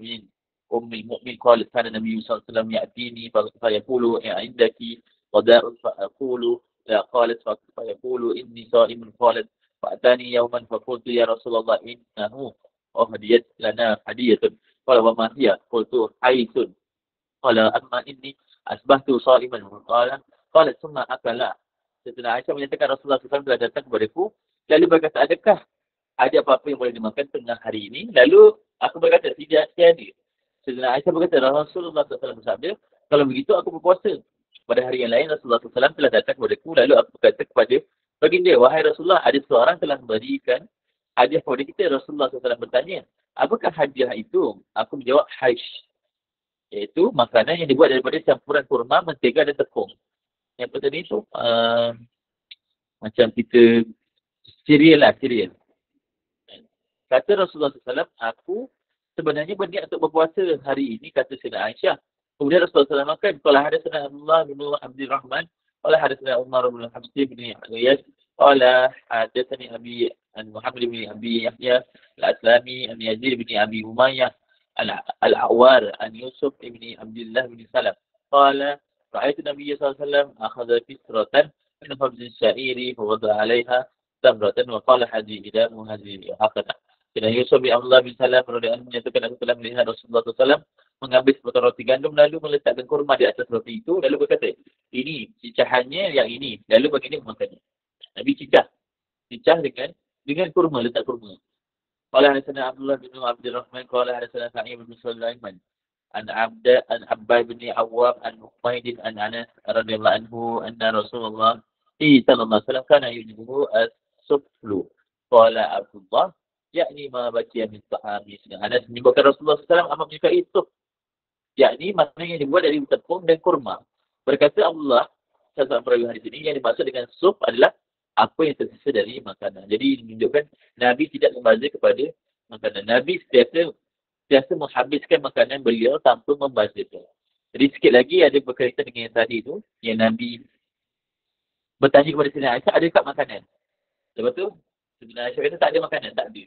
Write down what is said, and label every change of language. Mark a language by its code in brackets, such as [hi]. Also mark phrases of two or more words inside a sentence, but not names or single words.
[ar] مؤمن قالت كان نبي ﷺ يأتيني فيقول عندك غداء فأقول لا قالت فيقول إني صائم قالت فأتاني يوما فقلت يا رسول الله إنه أهديت لنا هدية قال وما هي قلت حيث قال أما إني أصبحت صائما قالت ثم أكل. [ms] Sayyidina Aisyah menyatakan Rasulullah SAW telah datang kepadaku lalu berkata, adakah ada apa-apa yang boleh dimakan tengah hari ini? Lalu aku berkata, tidak ada. Sayyidina Aisyah berkata, Rasulullah SAW bersabda, kalau begitu aku berpuasa. Pada hari yang lain Rasulullah SAW telah datang kepadaku lalu aku berkata kepada baginda, wahai Rasulullah, ada seorang telah memberikan hadiah kepada kita. Rasulullah SAW bertanya, apakah hadiah itu? Aku menjawab, haish, iaitu makanan yang dibuat daripada campuran kurma, mentega dan tepung. Yang apa tadi tu? Macam kita serial. Kata Rasulullah SAW, aku sebenarnya berniat untuk berpuasa hari ini, kata Sayyidina Aisyah. Kemudian Rasulullah SAW makan. Kalau ada Sayyidina Abdullah bin Abdul Rahman, kalau ada Sayyidina Umar bin Hamzah bin Riyad, kalau ada Sayyidina Abi Muhammad bin Abi Yahya Al-Aslami, An Yazid bin Abi Umayyah, Al-A'war, An Yusuf bin Abdullah bin Salam. [ar] Qala, رأيت النبي صلى الله عليه وسلم أخذ فسرة من خبز الشعير فوضع عليها تمرة وقال هذه إدام وهذه هكذا. [ms] Kena Yusuf bin Abdullah bin Salam [ar] رضي الله عنه [ms] menyatakan aku telah melihat Rasulullah SAW mengambil sepotong roti gandum lalu meletakkan kurma di atas roti itu lalu berkata, ini cicahannya yang ini. Lalu baginda memakannya. Nabi cicah dengan kurma, letak kurma. [ar] قال حدثنا عبد الله بن عبد الرحمن قال حدثنا سعيد بن سليمان عن عباد بن عوام عن حميد عن أنس رضي الله عنه أن رسول الله صلى الله عليه وسلم كان يعجبه الثفل. قال عبد الله يعني ما بقي من الطعام. [ms] Anas menyebutkan Rasulullah SAW amat menyukai sup. Yakni maknanya yang dibuat dari tepung dan kurma. Berkata Allah dalam perawi hadis ini yang dimaksud dengan sup adalah apa yang tersisa dari makanan. Jadi menunjukkan Nabi tidak membazir kepada makanan. Nabi sentiasa menghabiskan makanan beliau tanpa membazirkan. Jadi sikit lagi ada berkaitan dengan yang tadi tu, yang Nabi bertanya kepada Sayyidina Aisyah, adakah makanan? Lepas tu Sayyidina Aisyah kata tak ada makanan, tak ada.